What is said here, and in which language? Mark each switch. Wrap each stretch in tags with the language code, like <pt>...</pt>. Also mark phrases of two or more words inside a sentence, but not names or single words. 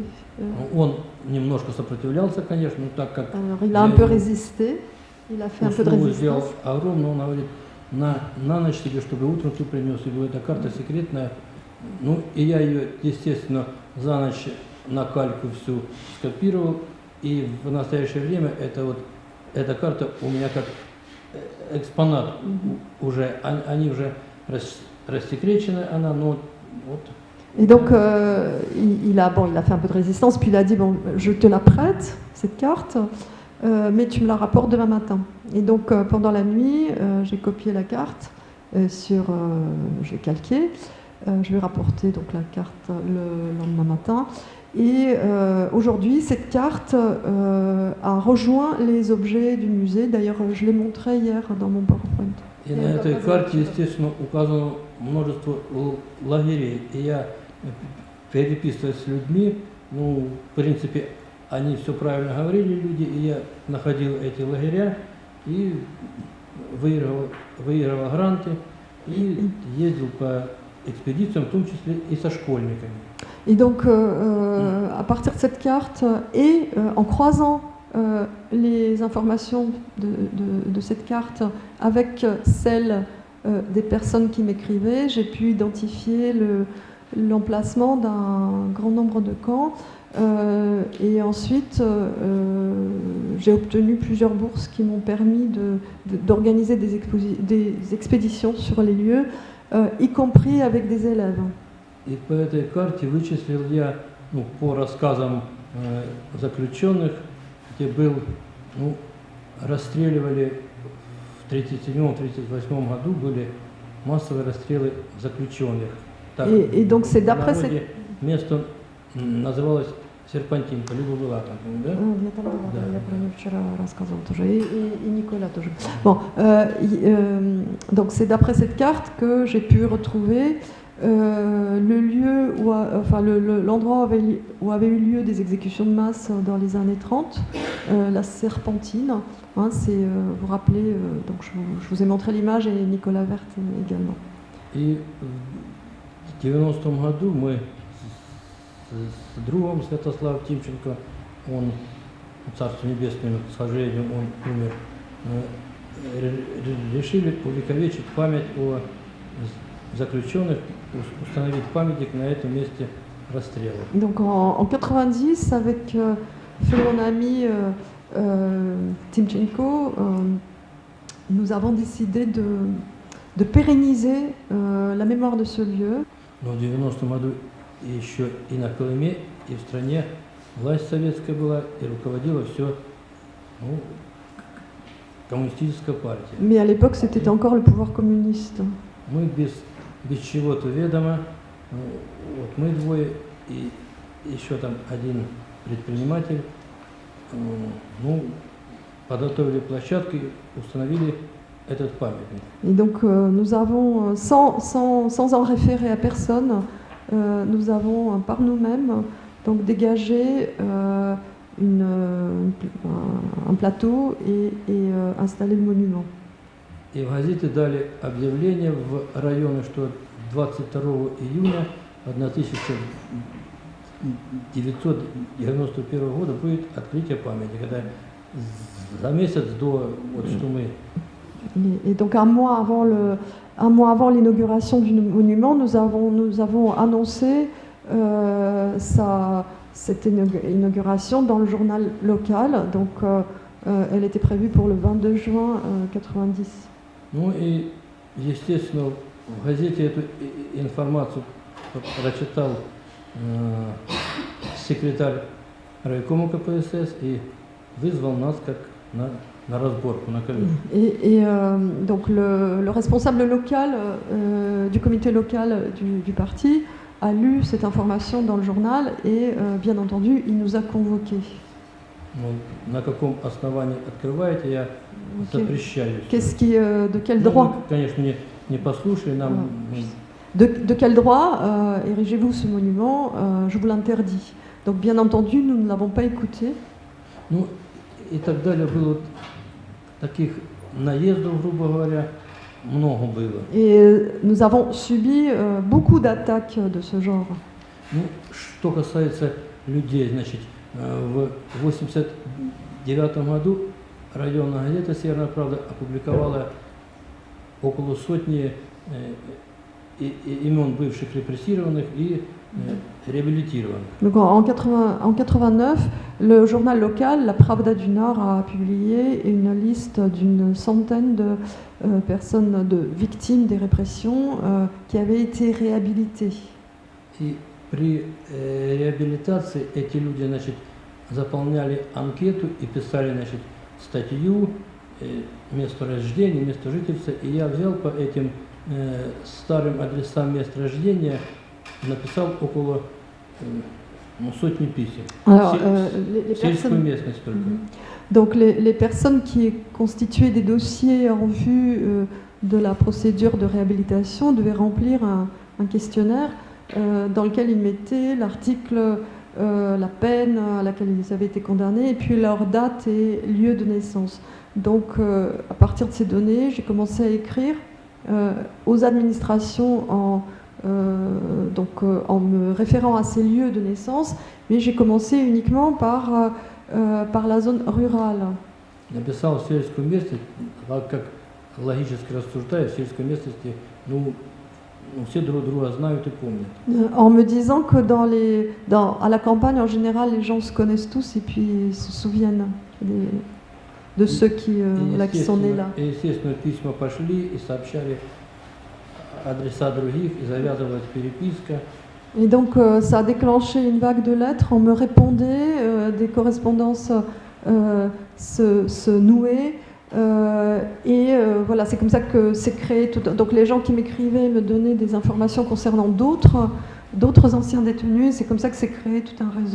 <ru>Он немножко сопротивлялся, конечно, но так как</ru> <fr>Alors il a un peu résisté, il a fait un peu de</fr> <ru>услугу</ru> <fr>résistance.</fr> <ru>сделал огромную, он говорит, на ночь тебе, чтобы утром ты принес. И говорит, эта карта секретная. Ну, и я ее, естественно, за ночь на кальку всю скопировал. И в настоящее время эта карта у меня как экспонат уже, они уже рассекречены, она, но вот.</ru> <fr>Et donc il a fait un peu de résistance, puis il a dit bon, je te la prête cette carte, mais tu me la rapportes demain matin. Et donc pendant la nuit, j'ai copié la carte j'ai calqué, je vais rapporter donc la carte le lendemain matin. Et aujourd'hui, cette carte a rejoint les objets du musée. D'ailleurs, je l'ai montré hier dans mon PowerPoint.</fr> <ru>И на этой карте, естественно, указано множество лагерей. И я, переписываясь с людьми, ну, в принципе, они все правильно говорили, люди, и я находил эти лагеря и выигрывал гранты и ездил по экспедициям, в том числе и со школьниками.</ru> <fr>Et donc, à partir de cette carte et en croisant les informations de cette carte avec celles des personnes qui m'écrivaient, j'ai pu identifier l'emplacement d'un grand nombre de camps. Et ensuite, j'ai obtenu plusieurs bourses qui m'ont permis d'organiser des expéditions sur les lieux, y compris avec des élèves.</fr> <ru>И по этой карте вычислил я, ну, по рассказам заключенных, где был, ну, расстреливали в 1937-1938 году, были массовые расстрелы заключенных. Так,</ru> <fr>et donc c'est d'après cette...</fr> <ru>Место называлось Серпантинка, Люба была там, да? Я там была, я про нее вчера рассказывала тоже, и Никоlas тоже.</ru> <fr>Bon, donc c'est d'après cette carte que j'ai pu retrouver le lieu l'endroit où avaient eu lieu des exécutions de masse dans les années 30, la Serpentine. Hein, vous vous rappelez, donc je vous ai montré l'image et Nicolas Vert également.</fr> <ru>И в 90-м году мы с другом Святославом Тимченко, он, Царство Небесное, к сожалению, он умер, решили увековечить память о заключенных, установить памятник на этом месте расстрела.</ru> <fr>Donc en 90, avec mon ami Timchenko, nous avons décidé de pérenniser la mémoire de ce lieu.</fr> <ru>Но в 90-м году еще и на Колыме, и в стране власть советская была, и руководила все, ну, коммунистическая партия.</ru> <fr>Mais à l'époque, c'était encore le pouvoir communiste.</fr> <ru>Мы без чего-то ведомо, вот мы двое и еще там один предприниматель, ну, подготовили площадку и установили этот памятник.</ru> <fr>Et donc nous avons, sans en référer à personne, nous avons par nous-mêmes donc dégagé un plateau et installé le monument.</fr> <ru>И в газете дали объявление в районе, что 22 июня 1991 года будет открытие памятника. Это за месяц до, вот что мы.</ru> <fr>Et donc un mois avant l'inauguration du monument, nous avons annoncé cette inauguration dans le journal local. Donc elle était prévue pour le 22 juin 90.</fr> <ru>Ну и, естественно, в газете эту информацию прочитал секретарь райкома КПСС и вызвал нас как на разборку, на коллегу.</ru> <fr>Donc le responsable local du comité local du parti a lu cette information dans le journal et bien entendu il nous a convoqués.</fr> <ru>Ну, на каком основании открываете, я запрещаю.</ru> <fr>De quel droit?</fr> <ru>Ну, конечно, не послушали нам.</ru> <fr>De quel droit érigez-vous ce monument? Je vous l'interdis. Donc bien entendu, nous ne l'avons pas écouté.</fr> <ru>Ну, и так далее. Было таких наездов, грубо говоря, много было.</ru> <fr>Et nous avons subi beaucoup d'attaques de ce genre.</fr> <ru>Ну, что касается людей, значит, в 1989 году районная газета «Северная правда» опубликовала около сотни имен бывших репрессированных и réhabilitированных.</ru> <fr>Donc en 89, le journal local, La Pravda du Nord, a publié une liste d'une centaine de personnes, de victimes des répressions qui avaient été réhabilitées.</fr> <ru>И при реабилитации эти люди, значит, заполняли анкету и писали, значит, статью, место рождения, место жительства. И я взял по этим старым адресам мест рождения, написал около сотни писем.</ru> <fr>Alors,</fr> <ru>Сельскую местность только.</ru> <fr>Donc les personnes qui constituaient des dossiers en vue de la procédure de réhabilitation devaient remplir un questionnaire dans lequel ils mettaient l'article, la peine à laquelle ils avaient été condamnés, et puis leur date et lieu de naissance. Donc à partir de ces données, j'ai commencé à écrire aux administrations en me référant à ces lieux de naissance, mais j'ai commencé uniquement par la zone rurale.</fr> <ru>Написал сельскую местность, как логически рассуждая, в сельской местности, ну, все друг друга знают и помнят.</ru> <fr>En me disant que à la campagne, en général, les gens se connaissent tous et puis se souviennent de ceux qui sont nés là.</fr> <ru>И, естественно, письма пошли и сообщали адреса других, и завязывалась переписка.</ru> <fr>Et donc, ça a déclenché une vague de lettres. On me répondait, des correspondances se nouaient. Voilà, c'est comme ça que s'est créé tout. Donc les gens qui m'écrivaient me donnaient des informations concernant d'autres anciens détenus, et c'est comme ça que s'est créé tout un réseau.</fr>